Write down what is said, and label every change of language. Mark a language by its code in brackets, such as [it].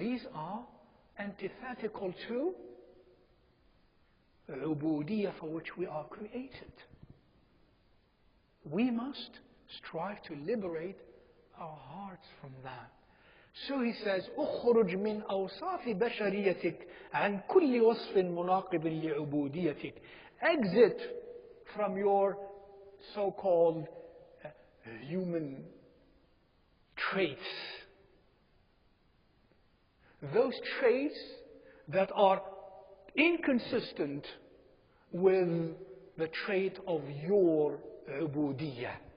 [en] These are antithetical to the ubudiyyah for which we are created. We must strive to liberate our hearts from that. So he says, [ar] اخرج من أوصاف بشريتك عن كل وصف مناقض لعبوديتك. [en] Exit from your so-called human traits. Those traits that are inconsistent with the trait of your ubudiyyah.